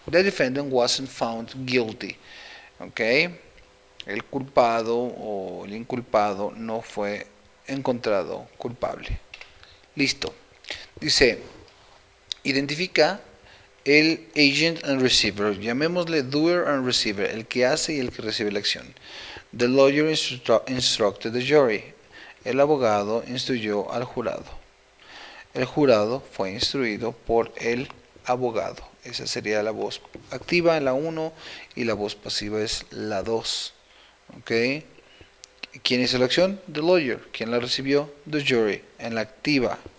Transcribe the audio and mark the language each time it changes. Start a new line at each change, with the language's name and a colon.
English: The defendant wasn't found guilty. ¿Ok?
Spanish: El culpado o el inculpado no fue encontrado culpable. Listo. Dice, identifica el agent and receiver. Llamémosle
English: doer and receiver,
Spanish: el que hace y el que recibe la acción.
English: The lawyer instructed the jury.
Spanish: El abogado instruyó al jurado. El jurado fue instruido por el abogado. Esa sería la voz activa en la 1 y la voz pasiva es la 2. ¿Ok? ¿Quién hizo la acción?
English: The lawyer.
Spanish: ¿Quién la recibió?
English: The jury.
Spanish: En la activa.